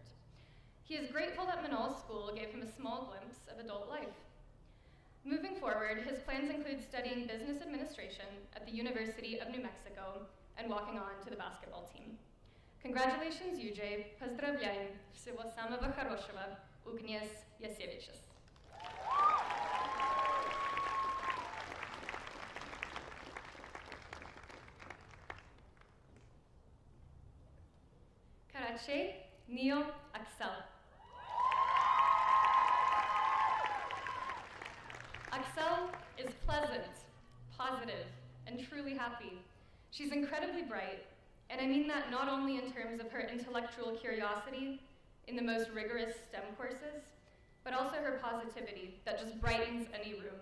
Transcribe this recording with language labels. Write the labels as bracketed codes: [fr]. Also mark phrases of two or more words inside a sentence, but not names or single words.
[en] He is grateful that Menaul School gave him a small glimpse of adult life. Moving forward, his plans include studying business administration at the University of New Mexico and walking on to the basketball team. [ru] Congratulations, UJ. Поздравляем. Всего самого хорошего. [en] Ugnias Yasevicius. Karache Neo Axel. Axel is pleasant, positive, and truly happy. She's incredibly bright, and I mean that not only in terms of her intellectual curiosity in the most rigorous STEM courses, but also her positivity that just brightens any room.